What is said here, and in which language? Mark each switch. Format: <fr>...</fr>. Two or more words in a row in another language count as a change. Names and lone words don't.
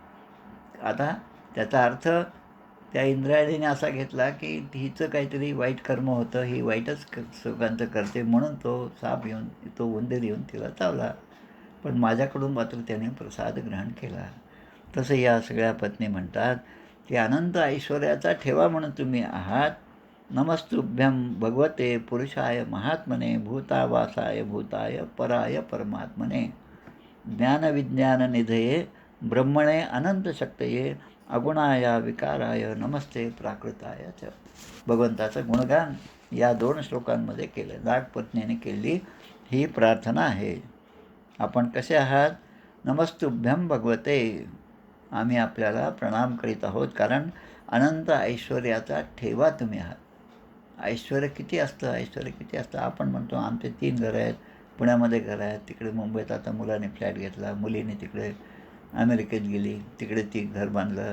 <mr>आता त्याचा अर्थ त्या इंद्रायणीने असा घेतला की हिचं काहीतरी वाईट कर्म होतं, ही वाईटच सुखांचं करते म्हणून तो साप येऊन, तो उंदीर येऊन तिला चावला. पण माझ्याकडून मात्र त्याने प्रसाद ग्रहण केला. तसं या सगळ्या पत्नी म्हणतात की अनंत ऐश्वर्याचा ठेवा म्हणून तुम्ही आहात.</mr> <sa>नमस्तुभ्यं भगवते पुरुषाय महात्मने भूतावासाय भूताय पराय परमात्मने ज्ञानविज्ञाननिधये ब्रह्मणे अनंतशक्तये अगुणाय विकाराय नमस्ते प्राकृताय च.</sa> <mr>भगवंताचं गुणगान या 2 श्लोकांमध्ये केलं. नागपत्नीने केली ही प्रार्थना आहे. आपण कसे आहात?</mr> <sa>नमस्तुभ्यं भगवते,</sa> <mr>आम्ही आपल्याला प्रणाम करीत आहोत, कारण अनंत ऐश्वर्याचा ठेवा तुम्ही आहात. ऐश्वर किती असतं, ऐश्वर किती असतं. आपण म्हणतो आमचे 3 घरं आहेत, पुण्यामध्ये घरं आहेत, तिकडे मुंबईत आता मुलाने फ्लॅट घेतला, मुलीने तिकडे अमेरिकेत गेली, तिकडे ती घर बांधलं.</mr>